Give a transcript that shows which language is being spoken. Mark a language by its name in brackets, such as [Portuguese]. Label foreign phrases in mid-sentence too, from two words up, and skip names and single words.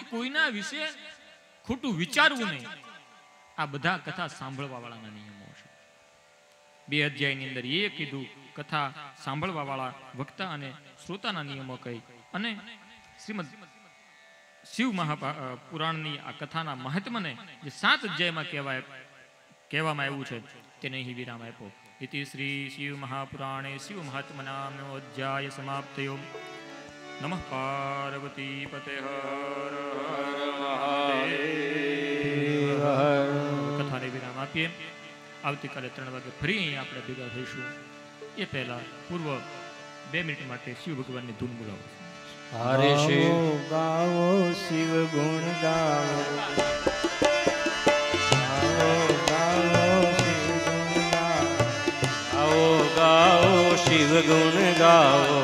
[Gujarati] કોઈના વિશે ખોટું વિચારવું નહીં આ બધા કથા સાંભળવા વાળાના નિયમો છે 2 અધ્યાયની અંદર એ કીધું કથા સાંભળવા વાળા વક્તા અને શ્રોતાના નિયમો કહી અને શ્રીમદ શિવ મહાપુરાણની આ કથાના મહાત્મને જે 7 અધ્યાયમાં કહેવામાં આવ્યું છે તેને અહીં વિરામ આપ્યો [Sanskrit] इति श्री शिव महापुराणे शिव महात्मनामो अध्याय समाप्तयो। नमः पार्वती पते हर हर महादेव। [Gujarati] કથાને વિરામ આપીએ। આવતી કાલે 3 વાગે ફરી આપણે ભેગા થઈશું। એ પહેલા પૂર્વ 2 મિનિટ માટે શિવ ભગવાનની ધૂન બોલાવો। હરે શિવ ગાવો શિવ ગુણ ગાવો, ગાઓ શિવ ગુણ ગાઓ,